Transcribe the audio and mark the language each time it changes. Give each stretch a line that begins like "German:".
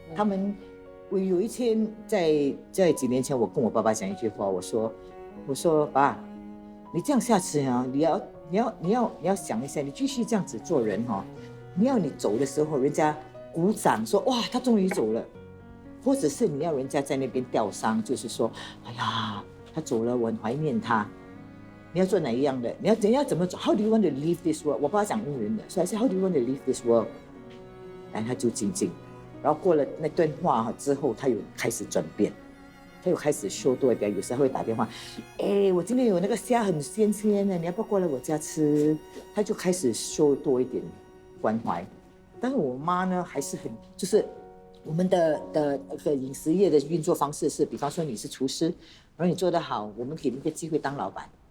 Chinese: 他们，我有一天在几年前，我跟我爸爸讲一句话，我说爸，你这样下去啊，你要想一下，你继续这样子做人哈，你走的时候，人家鼓掌说哇，他终于走了，或者是你要人家在那边吊丧，就是说，哎呀，他走了，我很怀念他。你要做哪一样的？你要怎么做
English: ？How do you want to leave this world？
Chinese: 我爸讲英文的，所以说
English: How do you want to leave this world？
Chinese: 然后他就静静，然后过了那段话之后，他又开始转变，他又开始说多一点，有时候会打电话，我今天有那个虾很鲜的，你要不要过来我家吃？他就开始说多一点关怀。但是我妈呢，还是就是我们的那个饮食业的运作方式是，比方说你是厨师，然后你做得好，我们给你一个机会当老板。